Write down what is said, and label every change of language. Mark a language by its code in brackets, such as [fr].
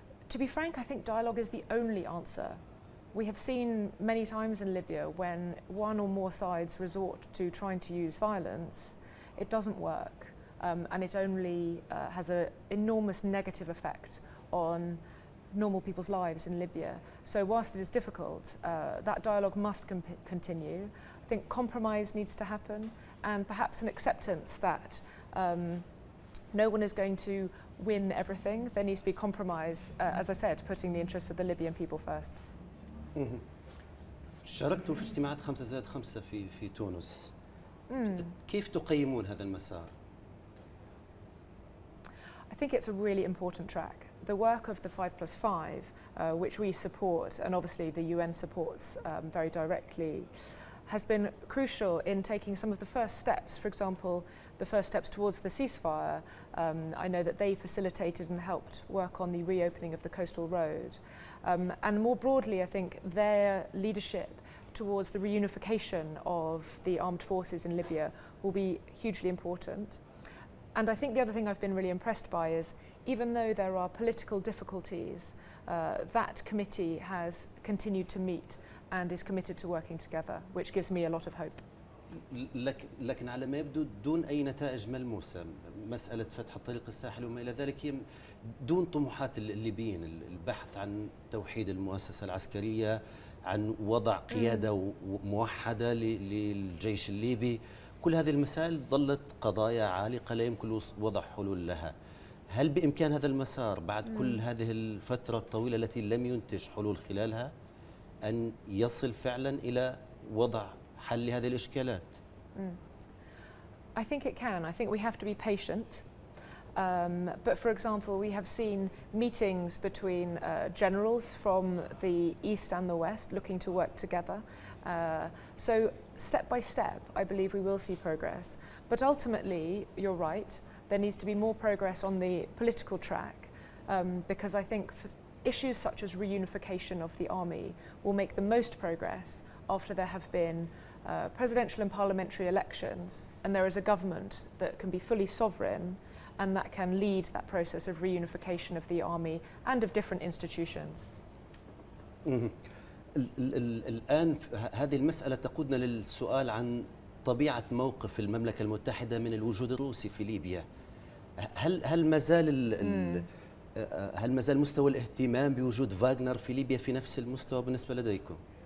[en] To be frank, I think dialogue is the only answer. We have seen many times in Libya when one or more sides resort to trying to use violence, it doesn't work, and it only has an enormous negative effect on normal people's lives in Libya. So whilst it is difficult, that dialogue must continue. I think compromise needs to happen, and perhaps an acceptance that no one is going to win everything. There needs to be compromise, as I said, putting the interests of the Libyan people first. [ar] شاركتم في اجتماعات 5+5 في تونس. كيف تقيمون هذا المسار؟ [en] I think it's a really important track. The work of the 5+5, which we support, and obviously the UN supports very directly, has been crucial in taking some of the first steps. For example, the first steps towards the ceasefire. I know that they facilitated and helped work on the reopening of the coastal road. And more broadly, I think their leadership towards the reunification of the armed forces in Libya will be hugely important. And I think the other thing I've been really impressed by is, even though there are political difficulties, that committee has continued to meet and is committed to working together, which gives me a lot of hope. [ar] لكن على ما يبدو دون أي نتائج ملموسة. مسألة فتح الطريق الساحل وما إلى ذلك هي دون طموحات الليبيين، البحث عن توحيد المؤسسة العسكرية، عن وضع قيادة موحدة للجيش الليبي. كل هذه المسائل ظلت قضايا عالقة لا يمكن وضع حلول لها. هل بإمكان هذا المسار بعد كل هذه الفترة الطويلة التي لم ينتج حلول خلالها أن يصل فعلا إلى وضع حل لهذه الإشكالات؟ [en] I think it can. I think we have to be patient. But for example, we have seen meetings between generals from the east and the west looking to work together. So step by step, I believe we will see progress. But ultimately, you're right, there needs to be more progress on the political track, because I think for issues such as reunification of the army will make the most progress after there have been presidential and parliamentary elections, and there is a government that can be fully sovereign and that can lead that process of reunification of the army and of different institutions. [ar] الآن هذه المسألة تقودنا للسؤال عن طبيعة موقف المملكة المتحدة من الوجود الروسي في ليبيا. هل ما زال مستوى الاهتمام بوجود فاغنر في ليبيا في نفس المستوى بالنسبة لديكم؟